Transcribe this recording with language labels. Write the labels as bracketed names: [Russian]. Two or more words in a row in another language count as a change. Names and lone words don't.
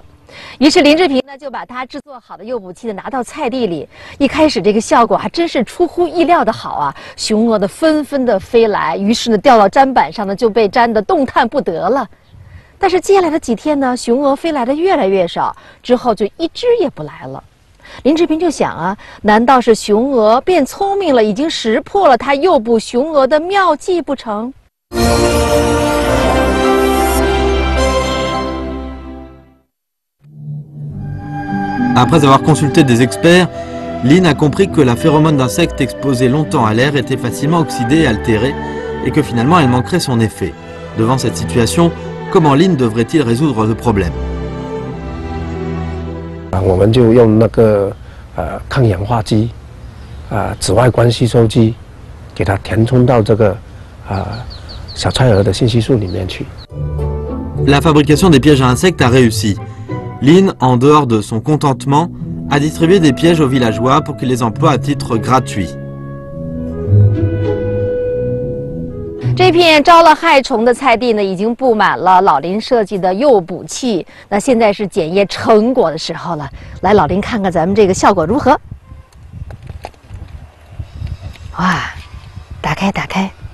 [Chinese] 于是林志平呢就把他制作好的诱捕器呢拿到菜地里，一开始这个效果还真是出乎意料的好啊，雄蛾的纷纷的飞来，于是呢掉到砧板上呢就被粘得动弹不得了。但是接下来的几天呢，雄蛾飞来的越来越少，之后就一只也不来了。林志平就想啊，难道是雄蛾变聪明了，已经识破了他诱捕雄蛾的妙计不成？ [French] Après avoir consulté des experts, Lin a compris que la phéromone d'insecte exposée longtemps à l'air était facilement oxydée et altérée et que finalement elle manquerait son effet. Devant cette situation, comment Lin devrait-il résoudre le problème? [Chinese] 我们就用那个抗氧化剂紫外光吸收机，给它填充到这个小菜蛾的信息素里面去。 [French] La fabrication des pièges à insectes a réussi. Lin, en dehors de son contentement, a distribué des pièges aux villageois pour qu'ils les emploient à titre gratuit. [Chinese] 这片招了害虫的菜地呢，已经布满了老林设计的诱捕器。那现在是检验成果的时候了，来，老林看看咱们这个效果如何？哇，打开，打开！